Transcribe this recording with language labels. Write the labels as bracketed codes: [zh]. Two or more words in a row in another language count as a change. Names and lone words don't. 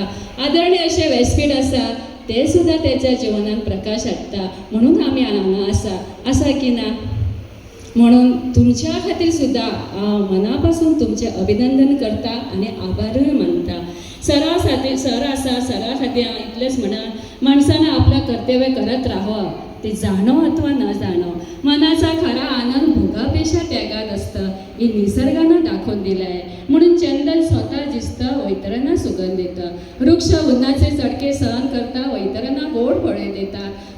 [kok] आदरणीय अशें व्यासपीठ आसा ते सुद्दां तेच्या जिवनात प्रकाश हाडटा. म्हणून आमी हांगा आसा की ना? म्हणून तुमच्या खातीर सुद्दां हांव मना पासून तुमचें अभिनंदन करता आनी आभारूय मानता. सर आसा, सरा खातीर हांव इतलेंच म्हणा, [mr] माणसानं आपलं कर्तव्य करत राहावं, ते जाणो अथवा न जाणो. मनाचा खरा आनंद भोगापेक्षा त्यागात असतं हे निसर्गानं दाखवून दिलं आहे. म्हणून चंदन स्वतः जिसतं वैतरांना सुगंध देतं. वृक्ष उन्हाचे चटके सहन करता वैतरांना गोड फळे देतात.